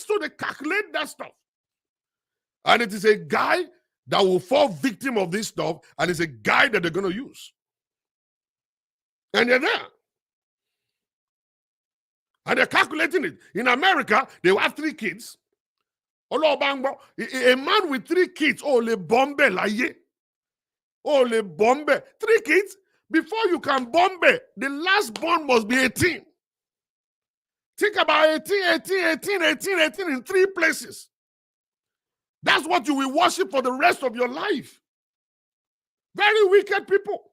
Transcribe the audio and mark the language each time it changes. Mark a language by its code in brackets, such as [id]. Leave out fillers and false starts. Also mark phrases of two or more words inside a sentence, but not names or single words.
[en] So they calculate that stuff. And it is a guy that will fall victim of this stuff. And it's a guy that they're going to use. And they're there. And they're calculating it. In America, they have 3 kids. A man with 3 kids, le bombe la ye. Le bombe. 3 kids. Before you can bombe, the last born must be 18. Think about 18 in 3 places. That's what you will worship for the rest of your life. Very wicked people.